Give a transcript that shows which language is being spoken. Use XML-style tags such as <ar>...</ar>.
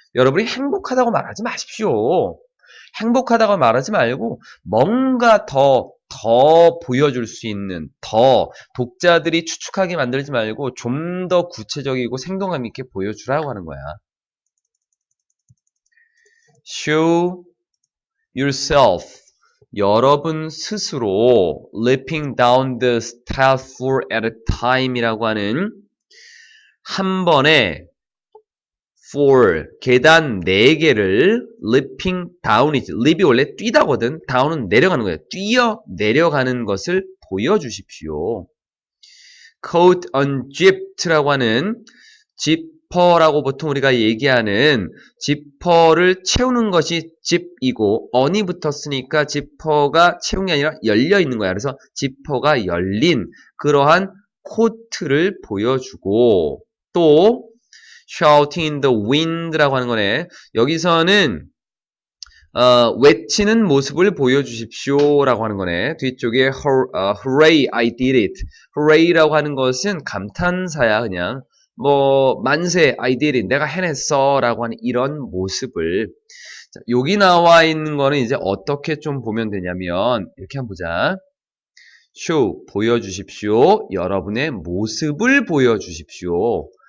<ko>여러분이 행복하다고 말하지 마십시오. 행복하다고 말하지 말고 뭔가 더 보여줄 수 있는 독자들이 추측하게 만들지 말고 좀 더 구체적이고 생동감 있게 보여주라고 하는 거야.</ko> <en>Show yourself</en> <ko>여러분 스스로</ko> <en>leaping down the step 4 at a time</en> <ko>이라고 하는 한 번에 4 계단 4개를</ko> <en>leaping down이지.</en> <ko>leap이 원래 뛰다거든. down은 내려가는 거예요. 뛰어 내려가는 것을 보여주십시오.</ko> <en>coat unzipped</en> <ko>라고 하는 지퍼라고 보통 우리가 얘기하는 지퍼를 채우는 것이 zip이고 on이 붙었으니까 지퍼가 채운 게 아니라 열려 있는 거야. 그래서 지퍼가 열린 그러한 코트를 보여주고 또</ko> <en>shouting in the wind</en> <ko>라고 하는 거네. 여기서는 외치는 모습을 보여주십시오 라고 하는 거네. 뒤쪽에</ko> <en>hooray I did it.</en> <ko>hooray라고 하는 것은 감탄사야. 그냥 뭐 만세</ko> <en>I did it.</en> <ko>내가 해냈어 라고 하는 이런 모습을 자, 여기 나와 있는 거는 이제 어떻게 좀 보면 되냐면 이렇게 한번 보자. show 보여주십시오. 여러분의 모습을 보여주십시오.</ko>